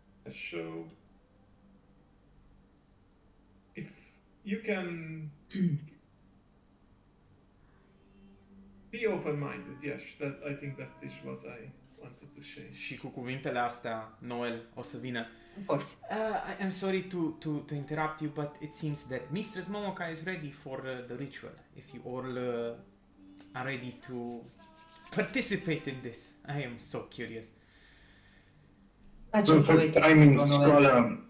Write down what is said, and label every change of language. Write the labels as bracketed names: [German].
[English] so if you can be open-minded, yes, I think that is what I wanted to say. [Romanian] Și cu cuvintele astea, Noel o să vină. [English] Of course. I'm sorry to interrupt you, but it seems that Mistress Momoka is ready for the ritual. If you all are ready to participate in this. I am so curious. Perfect timing, Scholar.